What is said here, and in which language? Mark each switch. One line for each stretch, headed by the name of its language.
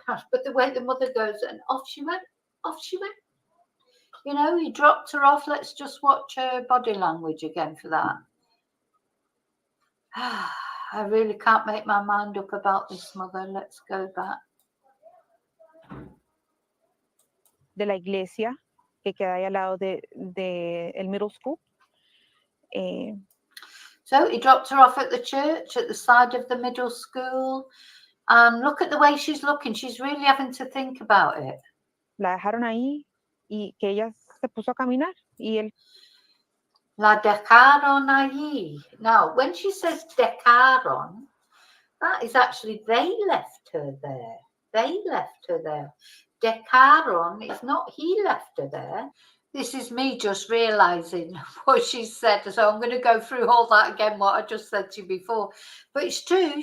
English: But the way the mother goes, and off she went. He dropped her off. Let's just watch her body language again for that. I really can't make my mind up about this mother. Let's go back.
Spanish: De la iglesia que queda ahí al lado de el
English: middle school. So he dropped her off at the church at the side of the middle school. And look at the way she's looking. She's really having to think about it.
Spanish: La dejaron ahí y que ella se puso a caminar y él. La dejaron allí.
English: Now, when she says dejaron, that is actually they left her there. They left her there. Dejaron is not he left her there. This is me just realizing what she said. So I'm going to go through all that again, what I just said to you before. But it's true.